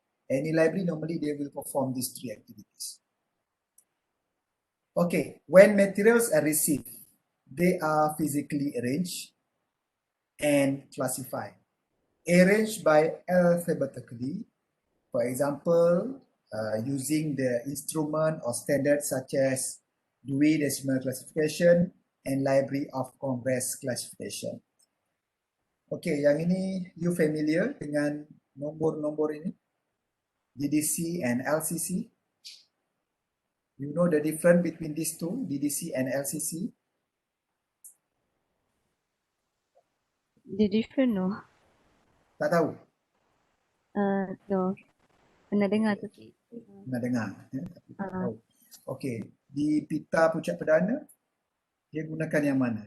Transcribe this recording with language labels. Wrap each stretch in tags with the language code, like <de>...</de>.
<en>Any library normally they will perform these 3 activities. Okay, when materials are received, they are physically arranged and classified. Arranged by alphabetically, for example, using the instrument or standards such as Dewey Decimal Classification and Library of Congress Classification.</en> <ms>Okay, yang ini</ms> <en>you familiar</en> <ms>dengan nombor-nombor ini?</ms> <en>DDC and LCC? You know the difference between these two, DDC and LCC? The different no?</en> <ms>Tak tahu? No. Pernah dengar tapi. Pernah dengar, tapi tak tahu. Okay, di pita puncak perdana, dia gunakan yang mana?</ms>